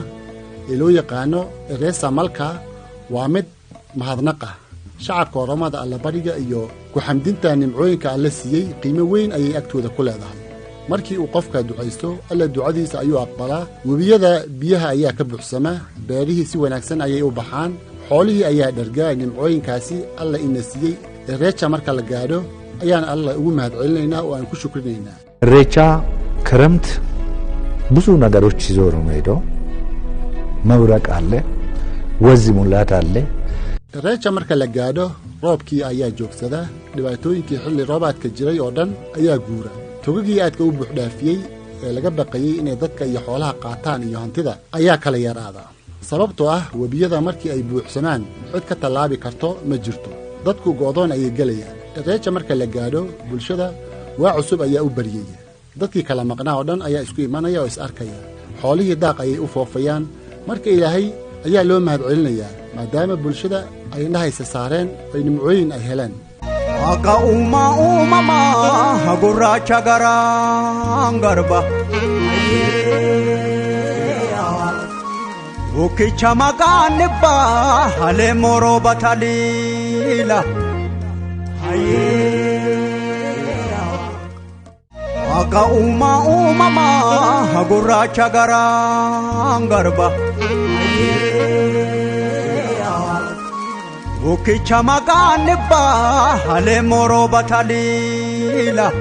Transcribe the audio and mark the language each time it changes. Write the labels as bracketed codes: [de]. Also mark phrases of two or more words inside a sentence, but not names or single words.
[so] ee loo yaqaano Irreessa Malka waa mid mahadnaqa shacabka Oromada allabariga iyo ku xamdinta nimcooyinka alla siiyey qiimo weyn ayay agtooda ku leedahay markii uu qofka ducaysto alla ducadiisa ayuu aqbalaa webiyada biyaha ayaa ka buuxsama beerihii si wanaagsan ayay u baxaan xoolihii ayaa dhargaa nimcooyinkaasi alla ina siiyey Irecha marka la gaadho ayaan alla ugu mahadcelinaynaa oo aan ku shukrinaynaa [am] Irecha ክረምት ብዙ ነገሮች ይዞ ነው የሚሄደው መብረቅ አለ ወዝ ሙላት አለ [so] Irecha marka la gaadho roobkii ayaa joogsada dhibaatooyinkii xilli roobaadka jiray oo dhan ayaa guura togagii aadka u buuxdhaafiyey ee laga baqayay inay dadka iyo xoolaha qaataan iyo hantida ayaa kala yaraada sababtoo ah webiyada markii ay buuxsamaan cid ka tallaabi karto ma jirto dadku go'doon ayay gelayaan Irecha marka la gaadho bulshada waa cusub ayaa u bariyay dadkii kala maqnaa oo dhan ayaa isku imanaya oo is arkaya xoolihii daaq ayay u foofayaan marka ilaahay ayaa loo mahadcelinayaa maadaama bulshada ay indhahaysa saareen ay nimcooyin ay heleen [om] Akka uumama gurraacha garaan garba Ukicha maganibba hale moro batalila Akka uumama gurraacha garaan garba Ukicha maganibba hale moro batalila